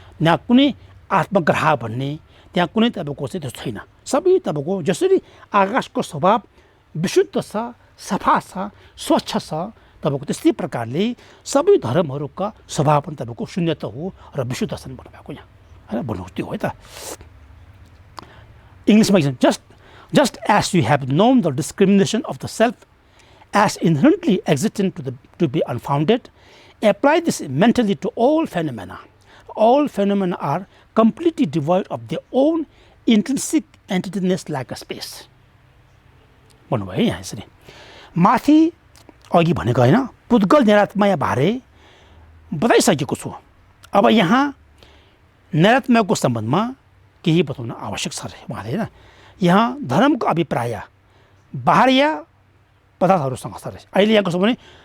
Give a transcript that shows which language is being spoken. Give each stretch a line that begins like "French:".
Nepali: यहाँ कुनै आत्मग्रह भन्ने त्यहाँ कुनै तपाईँको चाहिँ त्यो छैन। सबै तपाईँको जसरी आकाशको स्वभाव विशुद्ध छ सफा छ स्वच्छ छ तपाईँको त्यस्तै प्रकारले सबै धर्महरूका स्वभाव पनि तपाईँको शून्यता हो र विशुद्ध छन् भन्नुभएको यहाँ होइन भन्नु त्यो है त।
English: इङ्ग्लिसमा just as you have known the discrimination of the self as inherently existent to be unfounded, apply this mentally to all phenomena. All phenomena are completely devoid of their own intrinsic entityness like a space.
Nepali: भन्नुभयो यहाँ यसरी माथि अघि भनेको होइन पुद्गल निरात्मय बारे बताइसकेको छु। अब यहाँ निरात्मयको सम्बन्धमा केही बताउन आवश्यक छ अरे उहाँले होइन। यहाँ धर्मको अभिप्राय बाह्य पदार्थहरूसँग छ अरे। अहिले यहाँ कस्तो भने